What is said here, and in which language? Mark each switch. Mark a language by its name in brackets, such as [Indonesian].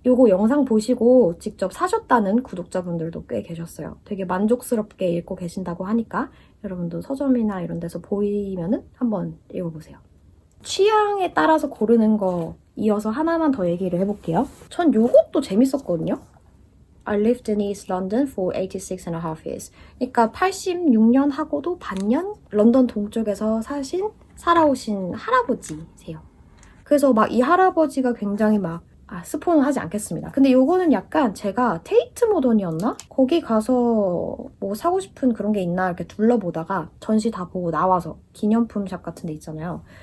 [Korean] 이거 영상 보시고 직접 사셨다는 구독자분들도 꽤 계셨어요. 되게 만족스럽게 읽고 계신다고 하니까 여러분도 서점이나 이런 데서 보이면은 한번 읽어보세요. 취향에 따라서 고르는 거 이어서 하나만 더 얘기를 해볼게요. 전 요것도 재밌었거든요. [English] I lived in East London for 86 and a half years. [Korean] 그러니까 86년 하고도 반년 런던 동쪽에서 살아오신 할아버지세요. 그래서 막 이 할아버지가 굉장히 스포는 하지 않겠습니다. 근데 요거는 약간 제가 테이트 모던이었나? 거기 가서 뭐 사고 싶은 그런 게 있나 이렇게 둘러보다가 전시 다 보고 나와서 기념품 샵 같은 데 있잖아요.